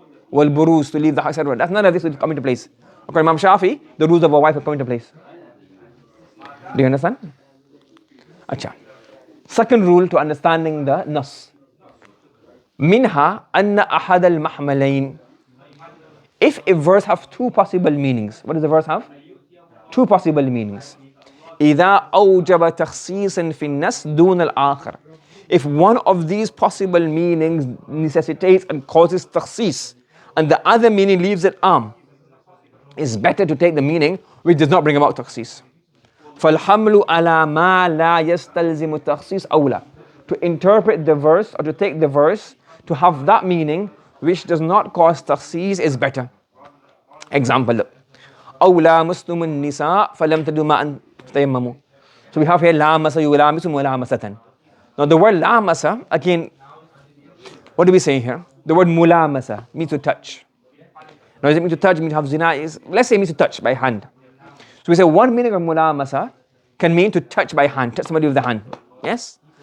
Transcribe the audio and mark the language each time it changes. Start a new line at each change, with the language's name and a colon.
English: Wal buruz, to leave the house, etc. That's none of this will come into place. According to Imam Shafi, the rules of a wife will come into place. Do you understand? Acha. Second rule to understanding the nas.
Arabic: Minha anna ahad al-mahmalayn.
English: If a verse have 2 possible meanings, what does the verse have? 2 possible meanings.
Arabic: إذا أوجب تخصيص في النص دون الآخر.
English: If one of these possible meanings necessitates and causes takhsis, and the other meaning leaves it am, it's better to take the meaning which does not bring about takhsis.
Arabic: فَالْحَمْلُ عَلَى مَا لَا يَسْتَلْزِمُ التَّخْصِيص أَوْلَى.
English: To interpret the verse or to take the verse to have that meaning which does not cause takhsis is better. Example,
Arabic: أو لامستم النساء فلم تجدوا ماء فتيمموا.
English: So we have here
Arabic: لامس يلامس ملامسة.
English: Now the word لامس, again, what do we say here? The word mulamasa means to touch. Now does it mean to touch, mean to have zina? Let's say it means to touch by hand. So we say one meaning of mulamasa can mean to touch by hand, touch somebody with the hand. Yes?